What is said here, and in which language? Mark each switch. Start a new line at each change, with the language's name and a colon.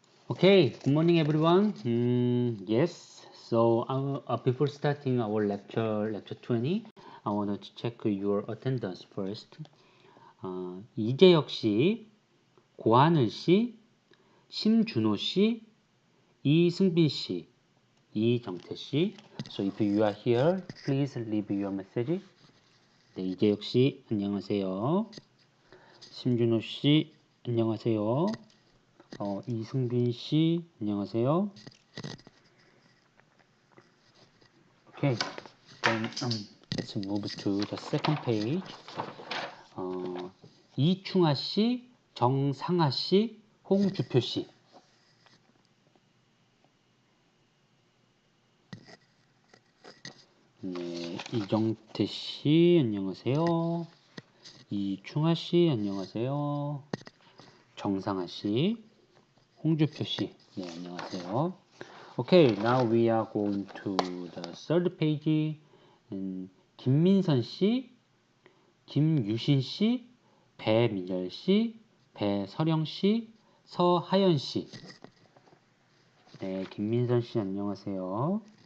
English: Okay, good morning everyone. Yes, so before starting our lecture 20, I wanted to check your attendance first.
Korean: 이재혁 씨, 고하늘 씨, 심준호 씨, 이승빈 씨, 이정태 씨.
English: So if you are here, please leave your message.
Korean: 네, 이재혁 씨, 안녕하세요. 심준호 씨, 안녕하세요. 이승빈 씨, 안녕하세요.
English: Okay, then let's move to the second page.
Korean: 이충하 씨, 정상아 씨, 홍주표 씨. 네, 이정태 씨, 안녕하세요. 이충하 씨, 안녕하세요. 정상아 씨, 홍주표 씨, 네, 안녕하세요.
English: Okay, now we are going to the third page.
Korean: 김민선 씨, 김유신 씨, 배민열 씨, 배서령 씨, 서하연 씨. 네, 김민선 씨 안녕하세요.